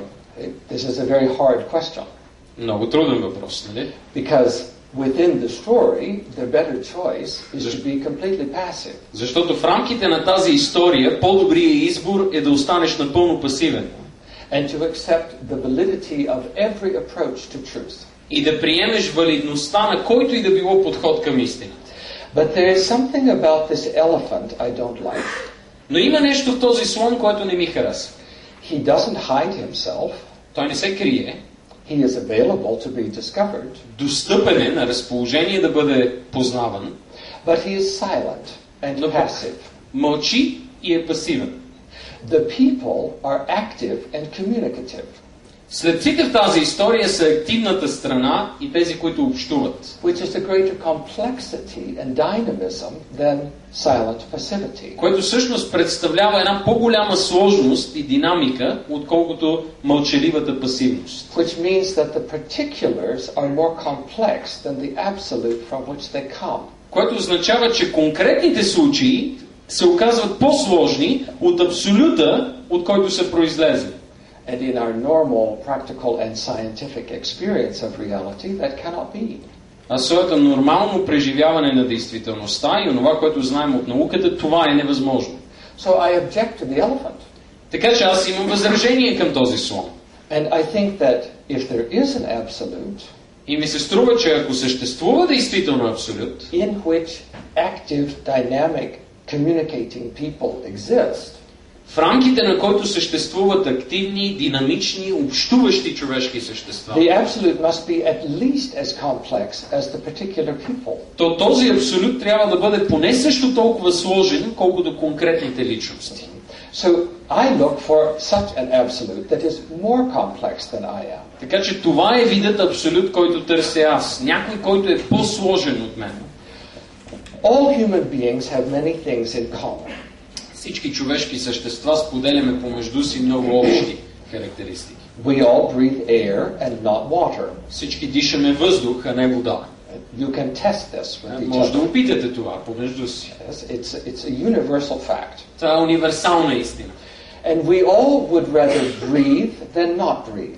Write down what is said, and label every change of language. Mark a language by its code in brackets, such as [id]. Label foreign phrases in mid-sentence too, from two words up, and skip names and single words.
[en] This is a very hard question. [bg] Много труден въпрос, нали? [en] Because within the story, the better choice is to be completely passive. [bg] Защото в рамките на тази история по-добрият избор е да останеш напълно пасивен. [en] And to accept the validity of every approach to truth. [bg] И да приемеш валидността на който и да било подход към истината. [en] But there is something about this elephant I don't like. [bg] Но има нещо в този слон, което не ми харесва. [en] He doesn't hide himself. [bg] Той не се крие. [en] He is available to be discovered. [bg] Достъпен е на разположение да бъде познаван. [en] But he is silent and passive. [bg] Мълчи и е пасивен. [en] The people are active and communicative. [bg] Слепците в тази история са активната страна и тези, които общуват. [en] Which is a greater complexity and dynamism than silent passivity. [bg] Което всъщност представлява една по-голяма сложност и динамика, отколкото мълчаливата пасивност. [en] Which means that the particulars are more complex than the absolute from which they come. [bg] Което означава, че конкретните случаи се оказват по-сложни от абсолюта, от който са произлезли. [en] And in our normal, practical and scientific experience of reality, that cannot be. [bg] А своето нормално преживяване на действителността и онова, което знаем от науката, това е невъзможно. [en] So I object to the elephant. [bg] Така че аз имам възражение към този слон. [en] And I think that if there is an absolute, [bg] и ми се струва, че ако съществува действително абсолют, [en] in which active, dynamic, communicating people exist, [bg] в рамките на който съществуват активни, динамични, общуващи човешки същества, [en] the absolute must be at least as complex as the particular people. [bg] то този абсолют трябва да бъде поне също толкова сложен, колкото конкретните личности. [en] So I look for such an absolute that is more complex than I am. [bg] Така че това е видът абсолют, който търся аз. Някой, който е по-сложен от мен. [en] All human beings have many things in common. [bg] Всички човешки същества споделяме помежду си много общи характеристики. [en] We all breathe air and not water. [bg] Всички дишаме въздух, а не вода. [en] You can test this with each [bg] Може да [en] other. [bg] опитате това помежду си. [en] Yes, it's a universal fact. [bg] Това е универсална истина. [en] And we all would rather breathe than not breathe.